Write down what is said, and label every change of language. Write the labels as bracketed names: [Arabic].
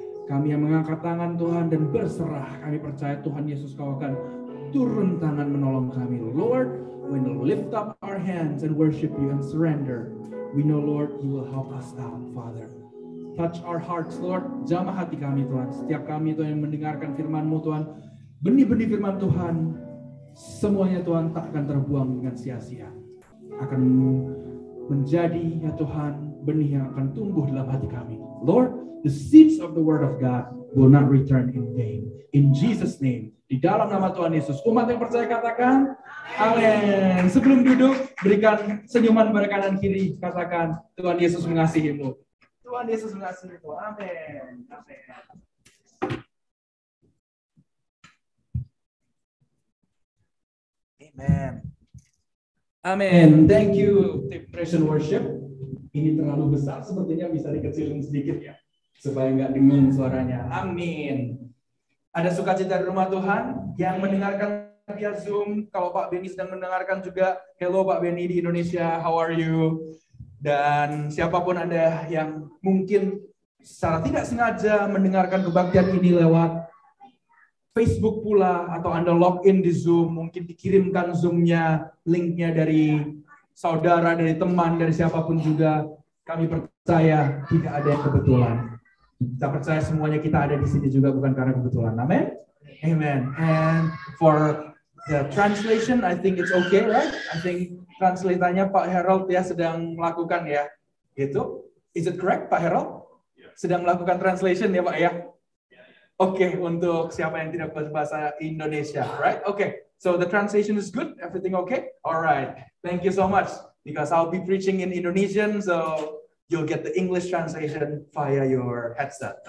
[Indonesian] Kami yang mengangkat tangan Tuhan dan berserah. Kami percaya Tuhan Yesus, Kau akan turun tangan menolong kami. [English] Lord, when we lift up our hands and worship you and surrender, we know Lord, you will help us out, Father. Touch our hearts, Lord. [Indonesian] Jamah hati kami, Tuhan. Setiap kami, Tuhan, yang mendengarkan firman-Mu, Tuhan. Benih-benih firman Tuhan, semuanya, Tuhan, tak akan terbuang dengan sia-sia. Akan menjadi, ya Tuhan, benih yang akan tumbuh dalam hati kami. [English] Lord, the seeds of the word of God will not return in vain. In Jesus' name. [Indonesian] Di dalam nama Tuhan Yesus. Umat yang percaya katakan, amin. Sebelum duduk, berikan senyuman pada kanan kiri. Katakan, Tuhan Yesus mengasihimu. Tuhan Yesus mengasihimu. Amin. Amin. Amen. Amin. [English] Thank you, Tim Praise and Worship. [Indonesian] Ini terlalu besar, sepertinya bisa dikecilin sedikit ya, supaya nggak dengung suaranya. Amin. Ada sukacita di rumah Tuhan yang mendengarkan via Zoom. Kalau Pak Benny sedang mendengarkan juga, hello Pak Benny di Indonesia, [English] how are you? [Indonesian] Dan siapapun Anda yang mungkin secara tidak sengaja mendengarkan kebaktian ini lewat Facebook pula, atau Anda login di Zoom, mungkin dikirimkan Zoom-nya, link-nya dari saudara, dari teman, dari siapapun juga. Kami percaya tidak ada yang kebetulan. Kita percaya semuanya kita ada di sini juga bukan karena kebetulan. Amen? Amen. [English] And for the translation, I think it's okay, right? [Indonesian] I think translatannya Pak Harold ya sedang melakukan ya. Gitu. [English] Is it correct, Pak Harold? [Indonesian] Sedang melakukan translation ya, Pak ya? Oke, untuk siapa yang tidak berbahasa Indonesia, right? [English] Okay. So the translation is good? Everything okay? All right. Thank you so much. Because I'll be preaching in Indonesian, so you'll get the English translation via your headset.